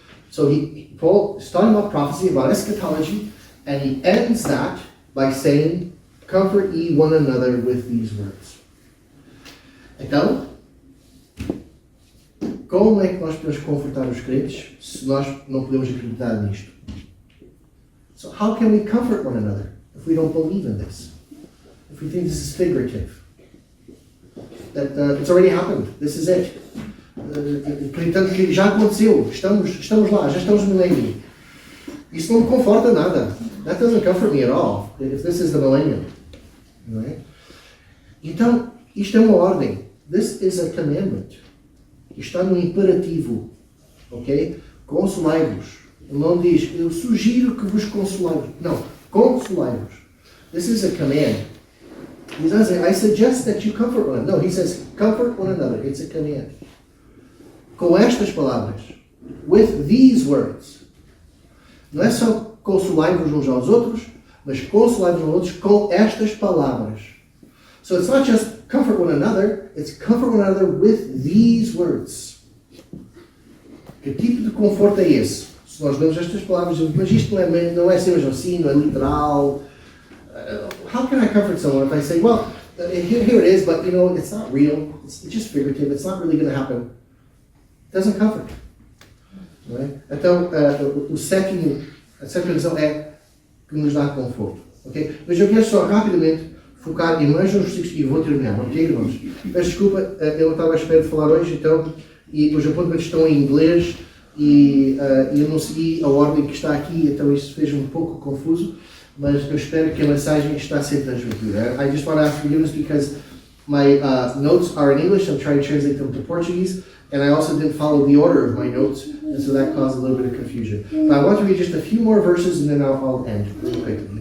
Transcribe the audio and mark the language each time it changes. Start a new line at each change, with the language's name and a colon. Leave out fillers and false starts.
English: So Paul is talking about prophecy, about eschatology, and he ends that by saying, comfort ye one another with these words. Então,
Portuguese: Como é que nós podemos confortar os crentes se nós não podemos acreditar nisto?
English: So how can we comfort one another if we don't believe in this? If we think this is figurative? That it's already happened. This is it.
Portuguese: Acreditando que já aconteceu. Estamos lá. Já estamos no milênio. Isso não me conforta nada.
English: That doesn't comfort me at all. If this is the millennium. Right?
Portuguese: Então, isto é uma ordem.
English: This is a commandment.
Portuguese: Está no imperativo.
English: Ok?
Portuguese: Consolai-vos. Ele não diz, eu sugiro que vos consolai-vos. Não. Consolai-vos.
English: This is a command. He doesn't say, I suggest that you comfort one another. No, he says, comfort one another. It's a command.
Portuguese: Com estas palavras.
English: With these words.
Portuguese: Não é só consolai-vos uns aos outros, mas consolai-vos uns aos outros com estas palavras.
English: So it's not just comfort one another, it's comfort one another with these words.
Portuguese: Que tipo de conforto é esse? Se nós lemos estas palavras, mas isto não é mesmo assim, não é literal.
English: How can I comfort someone if I say, well, here it is, but you know, it's not real, it's just figurative, it's not really going to happen. It doesn't comfort. Right?
Portuguese: Então, a sétima lição é que nos dá conforto. Okay? Mas eu quero só rapidamente focar em mais uns versículos e vou terminar, ok, irmãos? Peço desculpa, eu não estava à espera de falar hoje, então, e os apontamentos estão em inglês e eu não segui a ordem que está aqui, então isso fez-me um pouco confuso, mas eu espero que a mensagem está a ser transmitida.
English: I just want to ask forgiveness because my notes are in English, I'm trying to translate them to Portuguese, and I also didn't follow the order of my notes, and so that caused a little bit of confusion. But I want to read just a few more verses and then I'll end really quickly.